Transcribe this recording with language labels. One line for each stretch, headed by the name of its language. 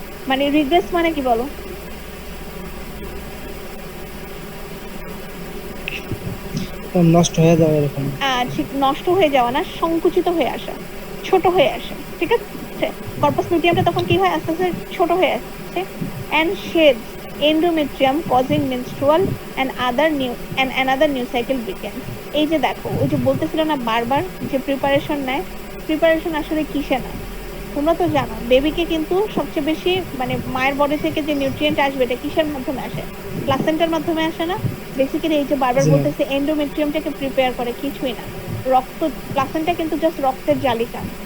Bangla: মানে রিগ্রেস মানে কি বলো? নষ্ট হয়ে যাবে এরকম। ঠিক নষ্ট হয়ে যাওয়া না, সংকুচিত হয়ে আসা, ছোট হয়ে আসে, ঠিক আছে? কর্পাস লুটিয়ামটা তখন কি হয়, আস্তে আস্তে ছোট হয়ে আসছে।
English: and sheds endometrium causing menstrual and another new cycle begins.
Bangla: এই যে দেখো, ওই যে বলতেছিল না বারবার যে প্রিপারেশন নেয়, প্রিপারেশন আসলে কিসে না? তোমরা তো জানো বেবিকে কিন্তু সবচেয়ে বেশি মানে মায়ের বডি থেকে যে নিউট্রিয়েন্ট আসবে, এটা কিসের মাধ্যমে আসে? প্লাসেন্টার মাধ্যমে আসে না? বেসিক্যালি এই যে বারবার বলতেছে এন্ডোমেট্রিয়ামটাকে প্রিপেয়ার করে, কিছুই না, রক্ত, প্লাসেন্টা কিন্তু জাস্ট রক্তের জালিকা।